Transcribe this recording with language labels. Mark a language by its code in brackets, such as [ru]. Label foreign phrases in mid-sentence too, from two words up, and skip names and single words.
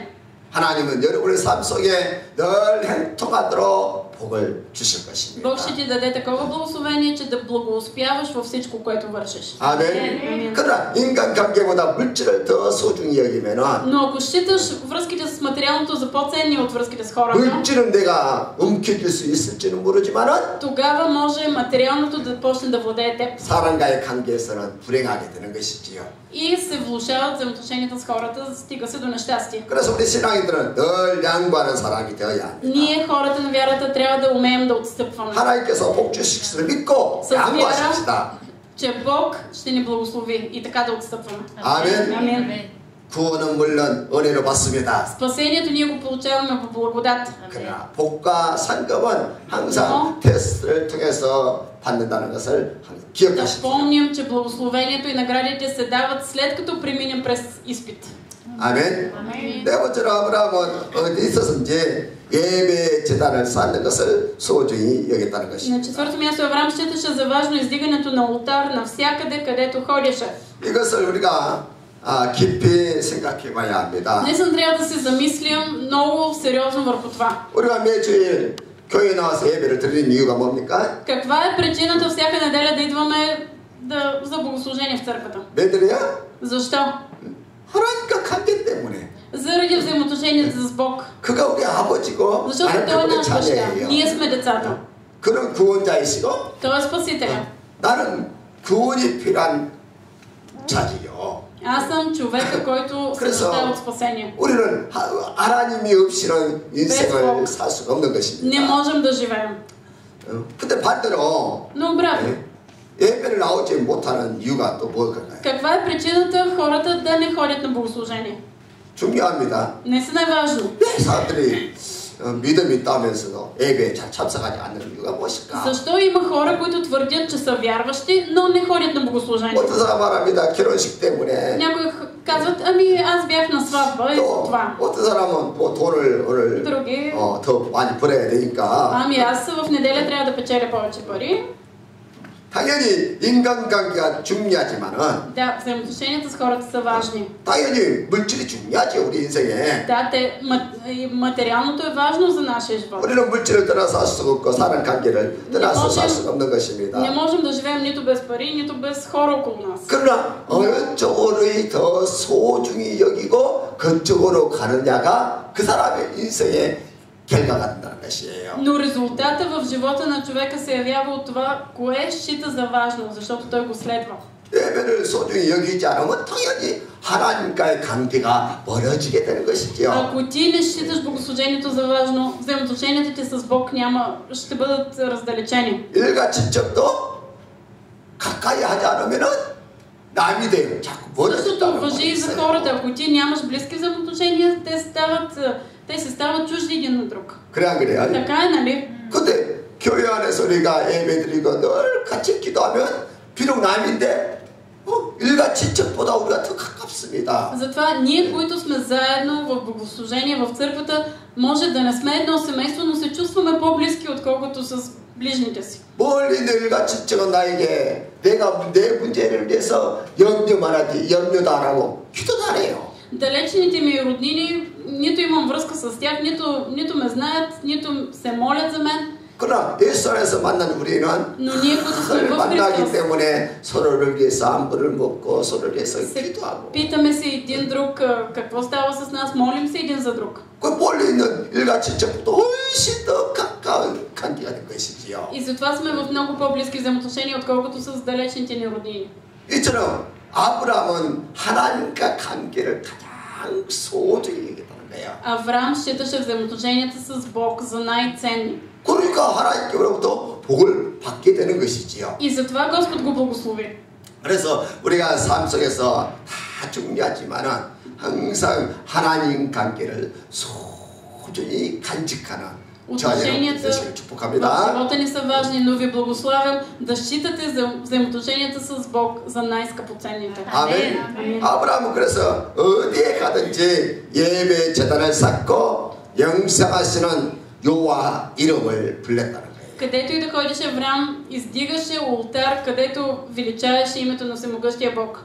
[ko] 하나님은 여러분의 삶 속에 늘 행통하도록 복을 주실 것입니다. [bg] Бог ще ти даде такова благословение, че да благоуспяваш във всичко, което вършиш. [ko] 아멘. 그러나 인간관계보다 물질을 더 소중히 여기면은 [bg] Но ако считаш връзките с материалното за по-ценни от връзките с хората, [ko] 물질은 내가 움켜쥘 수 있을지는 모르지만은 [bg] тогава може материалното да почне да владее теб. [ko] 사람과의 관계에서는 불행하게 되는 것이지요. [bg] И се влошават взаимоотношенията с хората, стига се до нещастие. [ko] 그래서 우리 신앙인들은 늘 양보하는 사람이 되어야 합니다. [bg] Ние, хората на вярата, трябва да умеем да отстъпваме. [ko] 하나님께서 복 주실 것을 믿고 [bg] С [ko] 양보하십시다. [bg] вяра, че Бог ще ни благослови и така да отстъпваме. [ko] 아멘. [bg] Амин. [ko] 구원은 물론 은혜로 받습니다. [bg] Спасението ние го получаваме по благодат. [ko] 그러나 복과 상급은 항상 테스트를 통해서 받는다는 것을 [bg] Да [ko] 기억하십시오. [bg] помним, че благословението и наградите се дават след като преминем през изпит. [ko] 아멘. 네 번째로 아브라함은 어디 있었는지 예배 제단을 쌓는 것을 소중히 여겼다는 것입니다. [bg] На четвърто място Авраам считаше за важно издигането на олтар навсякъде, където ходеше. [ko] 이것을 우리가 깊이 생각해 봐야 합니다. [bg] Днес трябва да се замислим много сериозно върху това. [ko] 우리가 매주일 교회 나와서 예배를 드리는 이유가 뭡니까? [bg] Каква е причината всяка неделя да идваме за богослужение в църквата? [ko] 왜 드려요? [bg] Защо? [ko] 하나님과 관계 때문에. [bg] Заради взаимоотношенията с Бог. [ko] 그가 우리 아버지고 [bg] Защото [ko] 나는 [bg] Той е [ko] 그분의 [bg] наш баща. [ko] 자녀예요. [bg] Ние сме децата. [ko] 그는 구원자이시고 [bg] Той е Спасителя. [ko] 나는 구원이 필요한 자지요. [bg] Аз съм човека, който се нуждае от спасение. [ko] 우리는 하나님이 없이는 인생을 살 수가 없는 [bg] Не [ko] 것입니다. [bg] можем да живеем. [ko] 근데 반대로 [bg] Но обратно, [ko] 예배를 나오지 못하는 이유가 또 뭘까요? [bg] каква е причината хората да не ходят на богослужение? [ko] 중요합니다. [bg] Наистина е важно. [ko] 왜 사람들이 믿음이 있다면서도 예배에 잘 참석하지 않는 이유가 무엇일까? [bg] Защо има хора, които твърдят, че са вярващи, но не ходят на богослужение? [ko] 어떤 사람 말합니다. 결혼식 때문에. [bg] Някои казват, ами аз бях на сватба и [ko] 또 [bg] това. [ko] 어떤 사람은 뭐 돈을 오늘 [bg] Други, [ko] 더 많이 벌어야 되니까. [bg] ами аз в неделя трябва да печеля повече пари. [ko] 당연히 인간관계가 중요하지만은 [bg] Да, взаимоотношенията с хората са важни. [ko] 당연히 물질이 중요하지 우리 인생에. [bg] Да, материалното е важно за нашия живот. [ko] 우리는 물질을 떠나서 살 수가 없고 사는 관계를 떠나서 살 수가 없는 [bg] Не [ko] 것입니다. [bg] можем да живеем нито без пари, нито без хора около нас. [ko] 그러나 어느 쪽으로 더 소중히 여기고 그쪽으로 가느냐가 그 사람의 인생의 결과가 된다는 것이에요. [bg] Но резултата в живота на човека се явява от това, кое счита за важно, защото той го следва. [ko] 예배를 소중히 여기지 않으면 당연히 하나님과의 관계가 멀어지게 되는 것이죠. [bg] Ако ти не считаш богослужението за важно, взаимоотношенията ти с Бог ще бъдат раздалечени. [ko] 일가친척도 가까이 하지 않으면은 남이 돼요. 자꾸 [bg] Същото [ko] 멀어졌다는 [bg] важи и за хората. Ако ти нямаш близки взаимоотношения, те се стават чужди един на друг. [ko] 그래 안 그래요? [bg] Така е, нали? [ko] 근데 교회 안에서 우리가 예배드리고 늘 같이 기도하면 비록 남인데 일가친척보다 우리가 더 가깝습니다. [bg] Затова ние, които сме заедно в богослужение, в църквата, може да не сме едно семейство, но се чувстваме по-близки, отколкото с ближните си. [ko] 멀리 있는 일가친척은 나에게 내가 내 문제를 위해서 염려만 하지 염려도 안 하고 기도도 안 해요. [bg] Далечните ми роднини, нито имам връзка с тях, нито ме знаят, нито се молят за мен. [ko] 그러나 예수 안에서 만난 우리는 [bg] Но ние, които сме [ko] 늘 [bg] в [ko] 만나기 [bg] Христос, [ko] 때문에 서로를 위해서 안부를 먹고 서로를 위해서 기도하고 [bg] питаме се един друг какво става с нас, молим се един за друг. [ko] 그 멀리 있는 일가친척보다 훨씬 더 가까운 관계가 된 것이지요. [bg] И затова сме в много по-близки взаимоотношения, отколкото с далечните ни роднини. [ko] 이처럼 아브라함은 하나님과 관계를 가장 소중히 여겼다는 거예요. [bg] Авраам считаше взаимоотношенията с Бог за най-ценни. [ko] 그러니까 하나님께로부터 복을 받게 되는 것이지요. [bg] И затова Господ го благослови. [ko] 그래서 우리가 삶 속에서 다 중요하지만은 항상 하나님 관계를 소중히 간직하는 저와 여러분 되시길 [bg] В [ko] 축복합니다. [bg] живота ни са важни, но ви благославям да считате взаимоотношенията с Бог за най-скъпоценните. [ko] 아멘. 아브라함은 그래서 어디에 가든지 예배 제단을 쌓고 영생하시는 여호와 이름을 불렀다는 거예요. [bg] Където и да ходиш, Авраам издигаше ултар, където величаеше името на всемогъщия Бог.